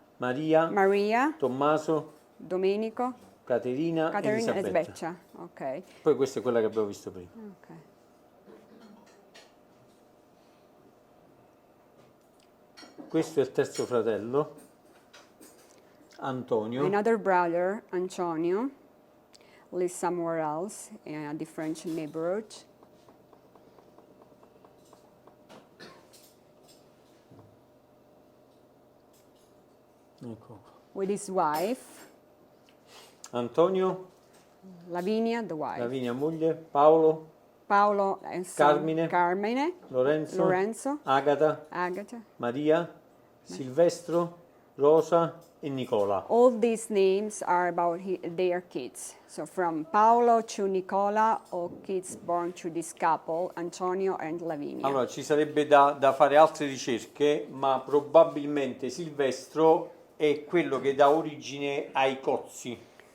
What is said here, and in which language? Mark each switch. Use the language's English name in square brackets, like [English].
[Italian] Maria, Tommaso, Domenico, Caterina e Elisabetta. Ok. Poi questa è quella che abbiamo visto prima. [English] Okay. [Italian] Questo è il terzo fratello, Antonio. [English] Another brother, Antonio, lives somewhere else in a different neighborhood. [Italian] Ecco. [English] With his wife. Antonio. Lavinia, the wife. [Italian] Lavinia moglie, Paolo [English] and son, [Italian] Carmine, Lorenzo, Agata, Maria, Silvestro, Rosa e Nicola. [English] All these names are about their kids. So from Paolo to Nicola, all kids born to this couple, Antonio and Lavinia. [Italian] Allora, ci sarebbe da fare altre ricerche, ma probabilmente Silvestro è quello che dà origine ai Cozzi.